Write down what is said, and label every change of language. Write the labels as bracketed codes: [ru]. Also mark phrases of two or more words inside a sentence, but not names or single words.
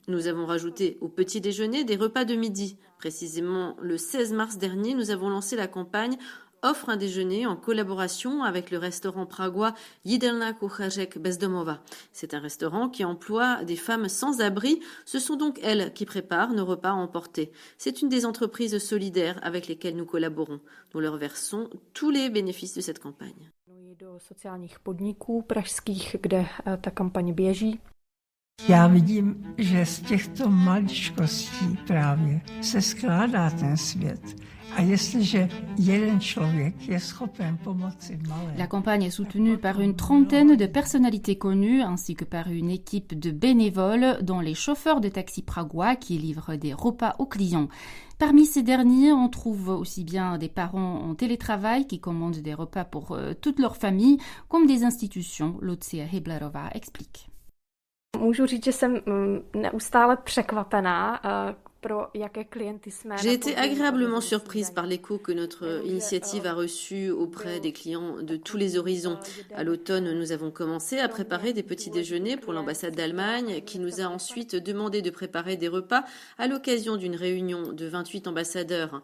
[fr] Nous avons rajouté au petit déjeuner des repas de midi. Précisément le 16 mars dernier, nous avons lancé la campagne offre un déjeuner en collaboration avec le restaurant pragois Jídelna Kuchařek Bezdomova. C'est un restaurant qui emploie des femmes sans abri. Ce sont donc elles qui préparent nos repas à emporter. C'est une des entreprises solidaires avec lesquelles nous collaborons. Nous leur versons tous les bénéfices de cette campagne. [cs] Do sociálních podniků pražských, kde ta kampaň běží. Já vidím, že z těchto maličkostí právě se skládá ten svět. A jestliže jeden člověk je schopen pomoci malé. [fr] La campagne est soutenue par une trentaine de personnalités connues ainsi que par une équipe de bénévoles, dont les chauffeurs de taxi pragois qui livrent des repas aux clients. Parmi ces derniers, on trouve aussi bien des parents en télétravail qui commandent des repas pour toute leur famille, comme des institutions. Lucia Hiblerova explique. [cs] Můžu říct, že jsem neustále překvapená. [fr] J'ai été agréablement surprise par l'écho que notre initiative a reçu auprès des clients de tous les horizons. À l'automne, nous avons commencé à préparer des petits déjeuners pour l'ambassade d'Allemagne qui nous a ensuite demandé de préparer des repas à l'occasion d'une réunion de 28 ambassadeurs.